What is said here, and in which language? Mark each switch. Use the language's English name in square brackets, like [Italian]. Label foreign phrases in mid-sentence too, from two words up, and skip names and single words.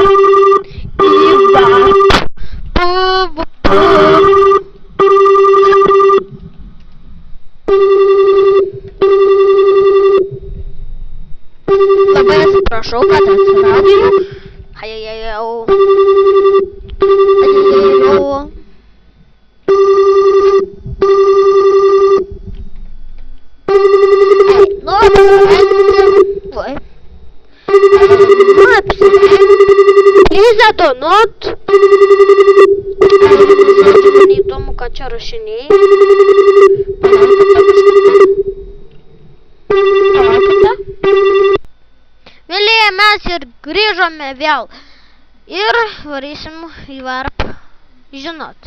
[Lithuanian] Labai atsiprašau, kad atsiradau. Ajajajau. [English] Please do not. [Lithuanian] Neįdomu, ką čia rašinėjai. Palaukite. Mėlyje, mes ir grįžome vėl. Ir varysim į varp. Žinot.